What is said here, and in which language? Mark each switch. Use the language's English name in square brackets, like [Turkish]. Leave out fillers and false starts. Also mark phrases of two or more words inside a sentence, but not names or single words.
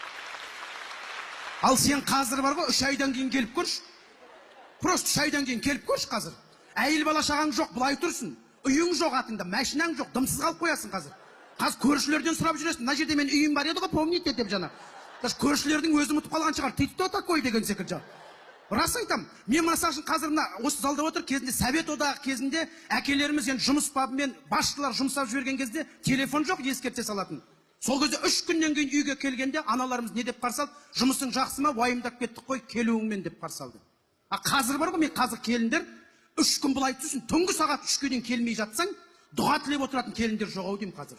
[Kazakh] Ал сен қазір бар ғой, 3 айдан кейін келіп көрші. Просто 3 айдан кейін келіп көрші қазір. Әйел бала шағаң жоқ, бұлай тұрсын. Үйің жоқ атыңда, машинаң жоқ, дымсыз қалып қоясың қазір. Қазір көршілерден сұрап жүресің. Мына жерде мен үйім бар еді ғой, помните деп жана. Көршілердің өзі ұмытып қалған шығар. [Russian] Ты кто такой [Kazakh] деген секілді. Рас айтам. Мен мысал үшін қазір осы залда отыр, кезінде Совет одағы кезінде әкелеріміз енді жұмыс бабымен басшылар жұмсап жіберген кезде телефон жоқ, ескерте салатын. Сол кезде 3 күннен кейін үйге келгенде аналарымыз не деп қарсы алды? Жұмысың жақсы ма? Уайымдап кеттік қой, келуіңмен деп қарсы алды. Қазір бар ғой, мен қазір келіндер 3 күн былай тұрсын, түнгі сағат 3-ке дейін келмей жатсаң, дұға тілеп отыратын келіндер жоқ деймін қазір.